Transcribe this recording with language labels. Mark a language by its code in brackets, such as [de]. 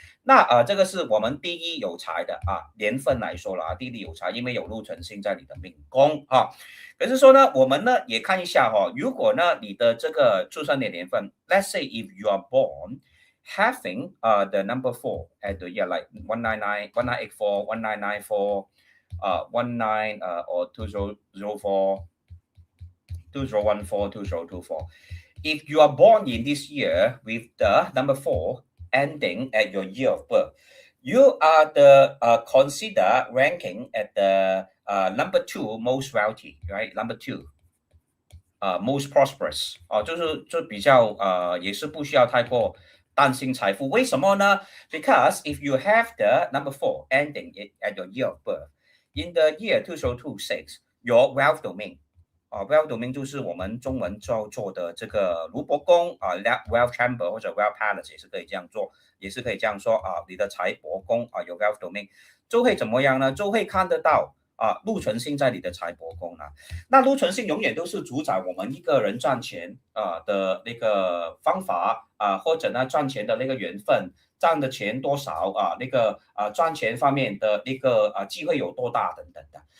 [zh] 那这个是我们第一有财的年份来说了第一有财，因为有禄存星在你的命宫可是说呢，我们呢也看一下如果呢你的这个出生的年份 ， [en] let's say if you are born having the number 4 at the year like 199, 1984, 1994, 19 or 2004. 2014, 2024. If you are born in this year with the number 4 ending at your year of birth, you are the consider ranking at the number 2 most wealthy, right? Number 2. Most prosperous [zh] 就比较也是不需要太过担心财富。为什么呢？ [en] Because if you have the number 4 ending at your year of birth, in the year 2026, your wealth domain [zh] wealth domain 就是我们中文做的这个卢伯宫wealth chamber 或者 wealth palace 也是可以这样做，也是可以这样说你的财帛宫有 wealth domain 就会怎么样呢？就会看得到禄存星在你的财帛宫那禄存星永远都是主宰我们一个人赚钱的那个方法或者呢赚钱的那个缘分，赚的钱多少那个赚钱方面的那个机会有多大等等的。